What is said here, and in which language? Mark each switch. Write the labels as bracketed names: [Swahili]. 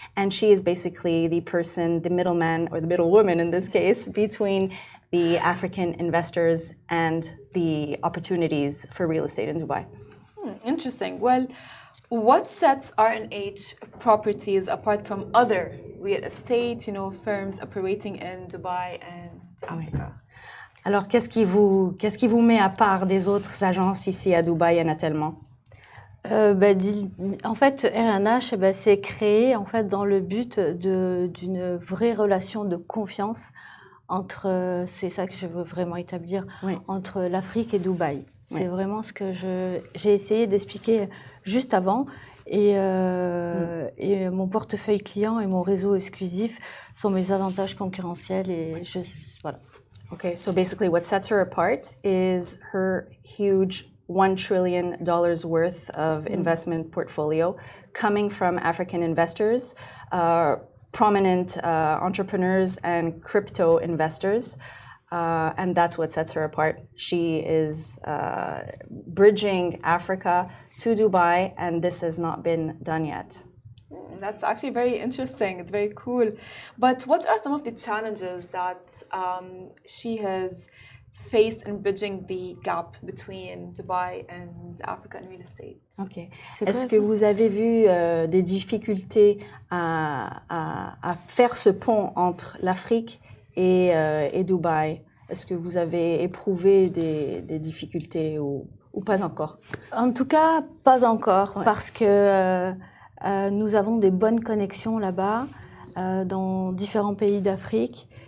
[English] And she is basically the person, the middleman or the middlewoman in this case, between the African investors and the opportunities for real estate in Dubai. Interesting. Well, what sets R&H Properties apart from other real estate, firms operating in Dubai and Africa? [French] Alors, qu'est-ce qui vous met à part des autres agences ici à Dubaï? Il y en a tellement. En fait, R&H, c'est créé en fait dans le but d'une vraie relation de confiance entre, c'est ça que je veux vraiment établir, entre l'Afrique et Dubaï. C'est vraiment ce que j'ai essayé d'expliquer juste avant. Et mon portefeuille client et mon réseau exclusif sont mes avantages concurrentiels. Et voilà. [English] Okay, so basically what sets her apart is her huge $1 trillion worth of investment portfolio coming from African investors, prominent entrepreneurs and crypto investors. And that's what sets her apart. She is bridging Africa to Dubai, and this has not been done yet. That's actually very interesting. It's very cool. But what are some of the challenges that she has faced in bridging the gap between Dubai and Africa in real estate? Okay. [French] Est-ce que vous avez vu des difficultés à faire ce pont entre l'Afrique et Dubaï? Est-ce que vous avez éprouvé des difficultés ou pas encore? En tout cas, pas encore, parce que nous avons des bonnes connexions là-bas, dans différents pays d'Afrique.